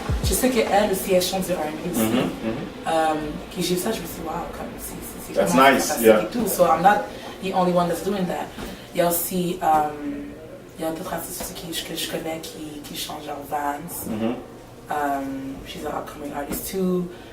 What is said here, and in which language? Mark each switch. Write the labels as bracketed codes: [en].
[fr] Je sais qu'elle aussi, elle chante du R&B aussi. Puis j'ai vu ça, je me suis dit, wow, comme c'est [en] That's [fr] vraiment [en] nice, [fr] fantastique [en] yeah. [fr] et tout. [en] So I'm not the only one that's doing that. [fr] Il y a aussi, il y a d'autres artistes aussi que je connais qui chantent genre Vance. [en] She's an upcoming artist too.